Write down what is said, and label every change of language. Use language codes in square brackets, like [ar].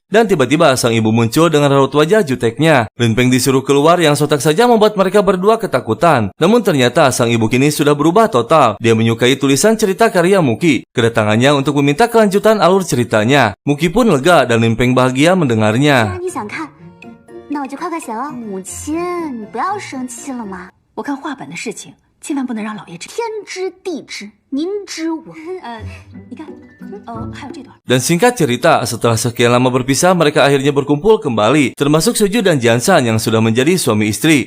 [id] Dan tiba-tiba sang ibu muncul dengan raut wajah juteknya. Lin Peng disuruh keluar yang sontak saja membuat mereka berdua ketakutan. Namun ternyata sang ibu kini sudah berubah total. Dia menyukai tulisan cerita karya Muki. Kedatangannya untuk meminta kelanjutan alur ceritanya. Muki pun lega dan Lin Peng bahagia mendengarnya. [zh] 你想看，那我就快快写了。母亲，你不要生气了嘛。我看画本的事情，千万不能让老爷知。天知地知，您知我。你看，还有这段。 [id] Dan singkat cerita, setelah sekian lama berpisah, mereka akhirnya berkumpul kembali, termasuk Suju dan Jansan yang sudah menjadi suami istri.